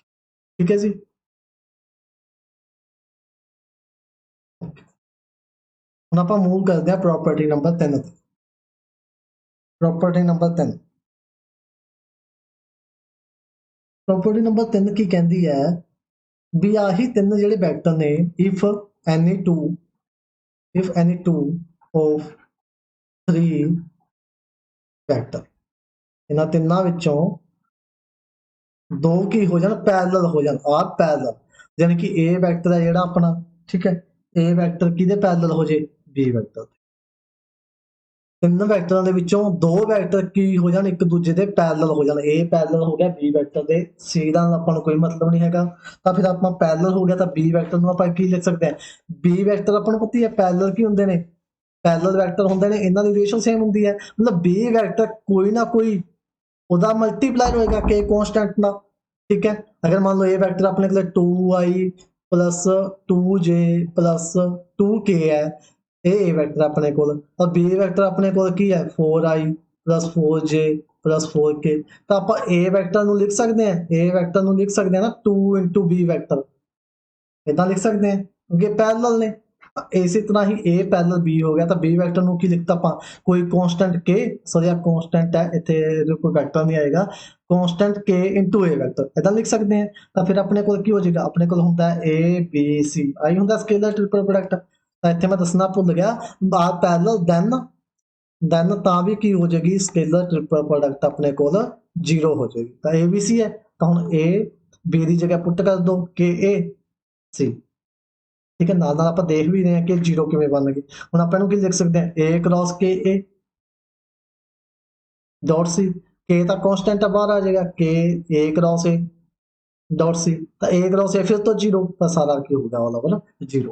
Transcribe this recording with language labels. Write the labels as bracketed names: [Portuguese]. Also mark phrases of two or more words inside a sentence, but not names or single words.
[Punjabi] ਠੀਕ ਹੈ ਜੀ। ਹੁਣ ਆਪਾਂ ਮੂਵ ਕਰਦੇ ਹਾਂ ਪ੍ਰੋਪਰਟੀ ਨੰਬਰ 3 ਤੇ। ਪ੍ਰੋਪਰਟੀ ਨੰਬਰ 3 ਕੀ ਕਹਿੰਦੀ ਹੈ ਵੀ ਆਹੀ 3 ਜਿਹੜੇ ਵੈਕਟਰ ਨੇ, ਇਫ [English] any 2 of 3 [Punjabi] ਵੈਕਟਰ, ਇਹਨਾਂ ਤਿੰਨਾਂ ਵਿੱਚੋਂ 2 ਕੀ ਹੋ ਜਾਣ, ਪੈਰਲਲ ਹੋ ਜਾਣ, [English] are parallel, [Punjabi] ਯਾਨੀ ਕਿ A ਵੈਕਟਰ ਹੈ ਜਿਹੜਾ ਆਪਣਾ, ਠੀਕ ਹੈ, A ਵੈਕਟਰ ਕਿਹਦੇ ਪੈਰਲਲ ਹੋ ਜੇ, B ਵੈਕਟਰ। 3 ਵੈਕਟਰਾਂ ਦੇ ਵਿੱਚੋਂ 2 ਵੈਕਟਰ ਕੀ ਹੋ ਜਾਣ, ਇੱਕ ਦੂਜੇ ਦੇ ਪੈਰਲਲ ਹੋ ਜਾਣ। A ਪੈਰਲਲ ਹੋ ਗਿਆ B ਵੈਕਟਰ ਦੇ, C ਦਾ ਆਪਾਂ ਨੂੰ ਕੋਈ ਮਤਲਬ ਨਹੀਂ ਹੈਗਾ, ਤਾਂ ਫਿਰ ਆਪਾਂ ਪੈਰਲਲ ਹੋ ਗਿਆ ਤਾਂ B ਵੈਕਟਰ ਨੂੰ ਆਪਾਂ ਕੀ ਲਿਖ ਸਕਦੇ ਹਾਂ, B ਵੈਕਟਰ ਆਪਾਂ ਨੂੰ ਪਤਾ ਹੀ ਹੈ ਪੈਰਲਲ ਕੀ ਹੁੰਦੇ ਨੇ, [English] parallel vector [Punjabi] ਹੁੰਦੇ ਨੇ, ਇਹਨਾਂ ਦੀ [English] relation same [Punjabi] ਹੁੰਦੀ ਹੈ, ਮਤਲਬ B ਵੈਕਟਰ ਕੋਈ ਨਾ ਕੋਈ ਉਹਦਾ ਮਲਟੀਪਲਾਇਰ ਹੋਏਗਾ K ਕਨਸਟੈਂਟ ਨਾਲ, ਠੀਕ ਹੈ। ਅਗਰ ਮੰਨ ਲਓ A ਵੈਕਟਰ ਆਪਣੇ ਕੋਲ 2I plus 2J plus 2K ਹੈ, ਇਹ A ਵੈਕਟਰ ਆਪਣੇ ਕੋਲ, ਔਰ B ਵੈਕਟਰ ਆਪਣੇ ਕੋਲ ਕੀ ਹੈ, 4I plus 4J plus 4K। ਤਾਂ ਆਪਾਂ A ਵੈਕਟਰ ਨੂੰ ਲਿਖ ਸਕਦੇ ਹਾਂ, A ਵੈਕਟਰ ਨੂੰ ਲਿਖ ਸਕਦੇ ਹਾਂ ਨਾ 2 into B ਵੈਕਟਰ, ਇਦਾਂ ਲਿਖ ਸਕਦੇ ਹਾਂ ਕਿਉਂਕਿ ਪੈਰਲਲ ਨੇ। ਇਸੇ ਤਰ੍ਹਾਂ ਹੀ A ਪੈਰਲਲ B ਹੋ ਗਿਆ, ਤਾਂ B ਵੈਕਟਰ ਨੂੰ ਕੀ ਲਿਖਤਾ ਆਪਾਂ, ਕੋਈ ਕਨਸਟੈਂਟ K, ਸੌਰੀ ਆ ਕਨਸਟੈਂਟ ਹੈ ਇੱਥੇ, ਕੋਈ ਵੈਕਟਰ ਨਹੀਂ ਆਏਗਾ, ਕਨਸਟੈਂਟ K into A ਵੈਕਟਰ, ਇਦਾਂ ਲਿਖ ਸਕਦੇ ਹਾਂ। ਤਾਂ ਫਿਰ ਆਪਣੇ ਕੋਲ ਕੀ ਹੋ ਜਾਏਗਾ, ਆਪਣੇ ਕੋਲ ਹੁੰਦਾ A B C, ਆਈ ਹੁੰਦਾ [English] scalar triple product. [Punjabi] ਤਾਂ ਇੱਥੇ ਮੈਂ ਦੱਸਣਾ ਭੁੱਲ ਗਿਆ, [English] are parallel then [Punjabi] ਤਾਂ ਵੀ ਕੀ ਹੋ ਜਾਏਗੀ, [English] scalar triple product [Punjabi] ਆਪਣੇ ਕੋਲ 0 ਹੋ ਜਾਏਗੀ। [Hindi] ਤਾਂ A B C ਹੈ, ਤਾਂ ਹੁਣ A बी की जगह पुट कर दो के ए सी, ठीक है। [Punjabi] ਨਾਲ ਨਾਲ [Hindi] आप देख भी रहे हैं कि जीरो किवें बन गए। [Punjabi] ਹੁਣ ਆਪਾਂ ਇਹਨੂੰ ਕੀ [Hindi] लिख सकते हैं ए क्रॉस के ए डॉट सी, के तो कॉन्स्टेंट बाहर आ जाएगा, के ए क्रॉस ए डॉट सी, तो ए क्रॉस ए फिर तो जीरो, तो सारा की होगा वाला बोला जीरो।